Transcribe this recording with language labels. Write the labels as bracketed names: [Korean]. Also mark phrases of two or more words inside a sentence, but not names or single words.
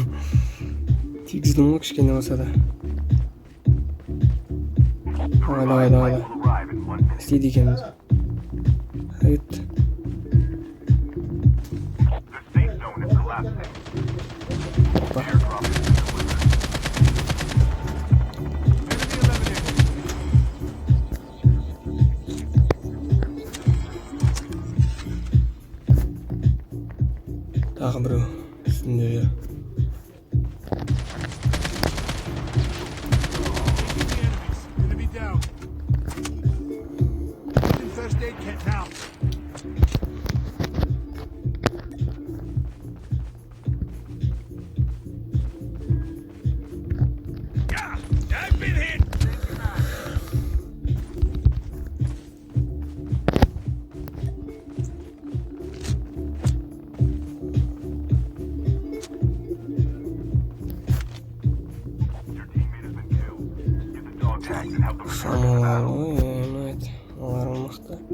[Kazakh] Тигіздің ғой кішкене болса да. Давай. [English] Will arrive in 1 minute. [Kazakh] Істейді екенбіз. Айт. [English] The safe zone is collapsing. [Kazakh] Опа. [English] Airdrop is delivered. [Kazakh] Тағы біреу үстінде жүр. [English] Enemy down. Using first aid kit now. I've been hit. Your teammate has been killed. Get the dog tags and help them return to the Самал battle. [Kazakh] ғой, айт. Олар мықты.